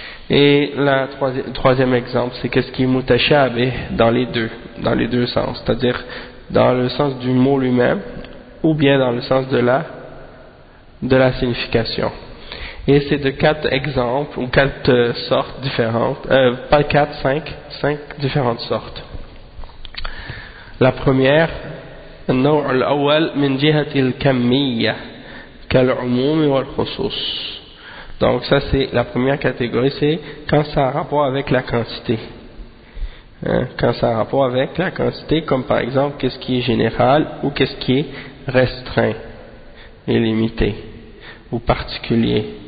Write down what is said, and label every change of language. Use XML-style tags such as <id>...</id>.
<fr>Et le troisième exemple, c'est qu'est-ce qui est mutashabé dans les deux sens, c'est-à-dire dans le sens du mot lui-même ou bien dans le sens de la signification. Et c'est de quatre exemples, ou quatre sortes différentes, pas quatre, cinq différentes sortes. La première,</fr> <ar>النوع الأول من جهة الكمية كالعموم والخصوص.</ar> <fr>Donc ça c'est la première catégorie, c'est quand ça a rapport avec la quantité. Quand ça a rapport avec la quantité, comme par exemple qu'est-ce qui est général ou qu'est-ce qui est restreint et limité ou particulier.</fr>